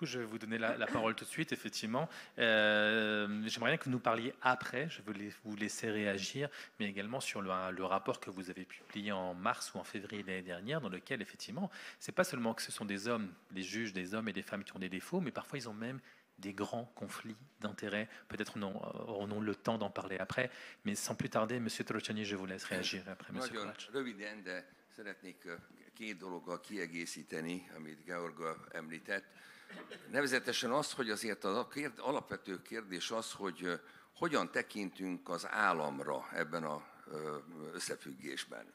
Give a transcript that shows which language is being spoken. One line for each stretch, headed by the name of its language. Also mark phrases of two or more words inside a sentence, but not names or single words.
French: Je vais vous donner la parole tout de suite, effectivement. J'aimerais bien que vous nous parliez après, je vais vous laisser réagir, mais également sur le rapport que vous avez publié en mars ou en février l'année dernière, dans lequel, effectivement, ce n'est pas seulement que ce sont des hommes, les juges, des hommes et des femmes qui ont des défauts, mais parfois ils ont même des grands conflits d'intérêts. Peut-être aurons le temps d'en parler après, mais sans plus tarder, M. Trocsányi, je vous laisse réagir après, M. Kovács.
Hungarian: Röviden, de szeretnék két dologgal kiegészíteni, amit Georga említett. Nevezetesen az, hogy azért az alapvető kérdés az, hogy hogyan tekintünk az államra ebben az összefüggésben.